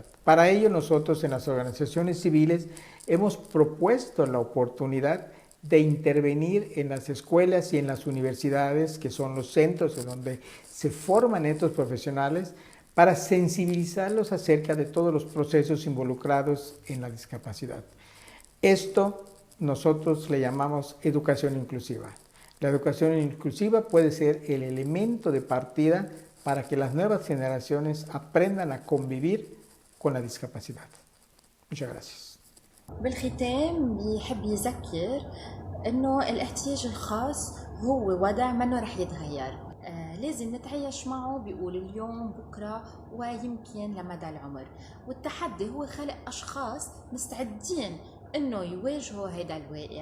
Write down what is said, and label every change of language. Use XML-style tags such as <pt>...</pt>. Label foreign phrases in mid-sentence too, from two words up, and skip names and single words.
<es>Para ello nosotros en las organizaciones civiles hemos propuesto la oportunidad de intervenir en las escuelas y en las universidades, que son los centros en donde se forman estos profesionales, para sensibilizarlos acerca de todos los procesos involucrados en la discapacidad. Esto nosotros le llamamos educación inclusiva. La educación inclusiva puede ser el elemento de partida para que las nuevas generaciones aprendan a convivir con la discapacidad. Muchas gracias.</es> <ar>بالختام بيحب يذكر انه الاحتياج الخاص هو وضع منه رح يتغير. لازم نتعايش معه بيقول اليوم بكره ويمكن لمدى العمر، والتحدي هو خلق اشخاص مستعدين انه يواجهوا هذا الواقع.</ar>